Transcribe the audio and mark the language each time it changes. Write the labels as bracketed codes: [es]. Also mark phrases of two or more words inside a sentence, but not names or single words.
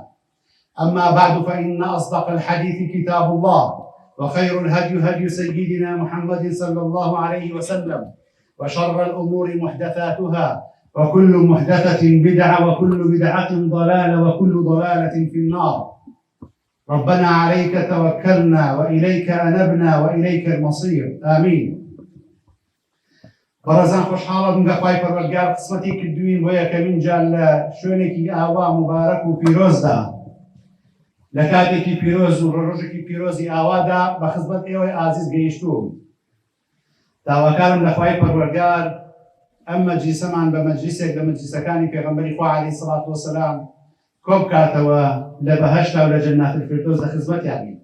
[ar] أما بعد، فإن أصدق الحديث كتاب الله، وخير الهدي هدي سيدنا محمد صلى الله عليه وسلم، وشر الأمور محدثاتها، وكل محدثة بدعة، وكل بدعة ضلالة، وكل ضلالة في النار. ربنا عليك توكلنا وإليك أنبنا وإليك المصير، آمين. [ckb] بەڕێزان خۆشحاڵە بووم کە خوای پەروەردگار قسمەتی کردووین بۆ یەکەمین جار لە شوێنێکی ئاوا مبارەک و پیرۆزدا، لە کاتێکی پیرۆز و ڕۆژێکی پیرۆزی ئاوادا بە خزمەت ئێوەی ئازیز گەیشتووم. داواکارم لە خوای پەروەردگار ئەم مەجلیسەمان بە مەجلیسێک لە مەجلیسەکانی پێغەمبەری خوا [ar] عەلەیهی سەڵات وەسەلام [ckb] کۆ بکاتەوە لە بەهەشتا و لە [ar] جەنات الفیردەوس [ckb] لە خزمەتیان بین.